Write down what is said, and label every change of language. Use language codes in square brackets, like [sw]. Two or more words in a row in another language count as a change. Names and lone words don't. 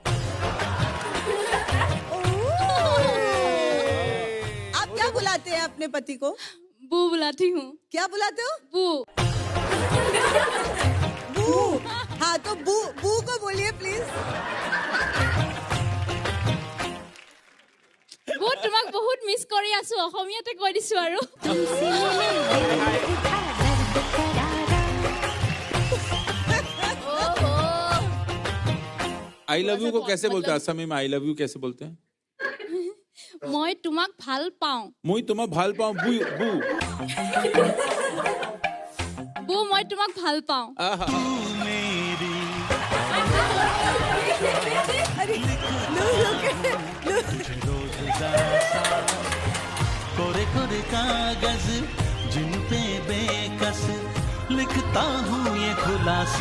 [hi] आप क्या बुलाते हैं अपने पति को? बू बुलाती हूँ। क्या बुलाते हो? बू। बू। हाँ तो बू को बोलिए प्लीज। [as] ৱ' তোমাক বহুত মিছ কৰি আছোঁ, অসমীয়াতে কৈ দিছো আৰু। [en] I love you [hi] को कैसे बोलते हैं असमी में? [en] I love you [hi] कैसे बोलते हैं? [as] মই তোমাক ভাল পাওঁ। মই তোমাক ভাল পাওঁ। बू बू বু মই তোমাক ভাল পাওঁ। [hi] कोरे कोरे कागज जिन पे बेकस लिखता हूँ ये खुलासा।